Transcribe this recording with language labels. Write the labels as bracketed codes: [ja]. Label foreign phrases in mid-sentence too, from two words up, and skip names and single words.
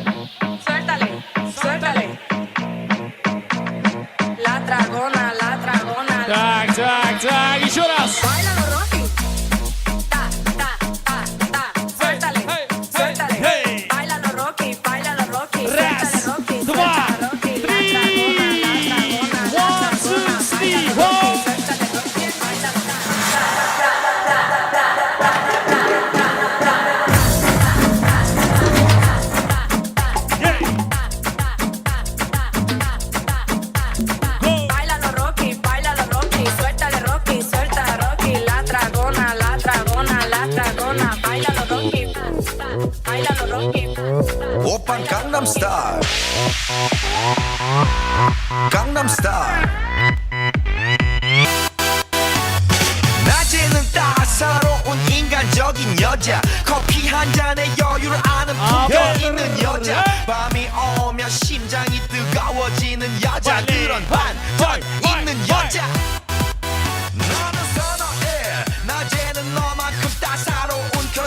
[es] Suéltale, suéltale. La dragona, la dragona. [ru] Так, так, так. Еще раз. [es] Báilalo, Rocky. Ta, ta, ta, ta. Suéltale, suéltale. Hey. Báilalo, Rocky, báilalo, Rocky. [ru] Раз, [es] Suéltale, Rocky, [ru] два, [es] suéltale, Rocky. La [ru] три. [es] dragona, la dragona, la [en] One, two, [es] dragona. [en] three, [es] Báilalo, [en] go. [es] Rocky, suéltale, Rocky. Báilalo. Báilalo, Rocky, báilalo, Rocky. Suéltale, Rocky, suéltale, Rocky. La dragona, la dragona, la dragona. Báilalo, Rocky. Báilalo, Rocky. [ko] 오빤 강남스타일 강남스타일 낮에는 따사로운 인간적인 여자 커피 한 잔에 여유를 아는 품격 있는 여자 밤이 오면 심장이 뜨거워지는 여자 그런 반전 있는 여자 너는 선어해 낮에는 너만큼 따사로운 그런